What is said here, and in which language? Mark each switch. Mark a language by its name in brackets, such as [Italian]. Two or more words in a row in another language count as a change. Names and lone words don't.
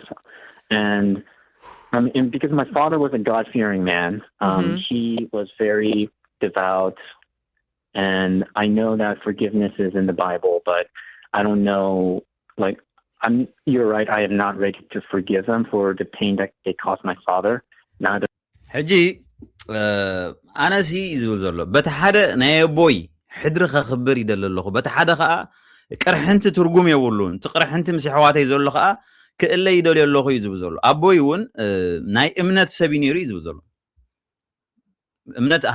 [English] And because my father was a God-fearing man, he was very devout. And I know that forgiveness is in the Bible, but I don't know, like, you're right, I am not ready to forgive them for the pain that they caused my father. Neither. [Tigrinya] ሕጂ ኣነሲ ዝብል ዘሎ በቲ ሓደ ናይ ኣቦይ ሕድሪ ከኽብር ይደሊ ኣለኹ በቲ ሓደ ከዓ ቅርሕንቲ ትርጉም የብሉን እቲ ቅርሕንቲ ምስ ኣሕዋተይ ዘሎ ከዓ ክእለ ይደልዩ ኣለኹ እዩ ዝብል ዘሎ ኣቦይ እውን ናይ እምነት ሰብ እዩ ነይሩ እዩ ዝብል ዘሎ እምነት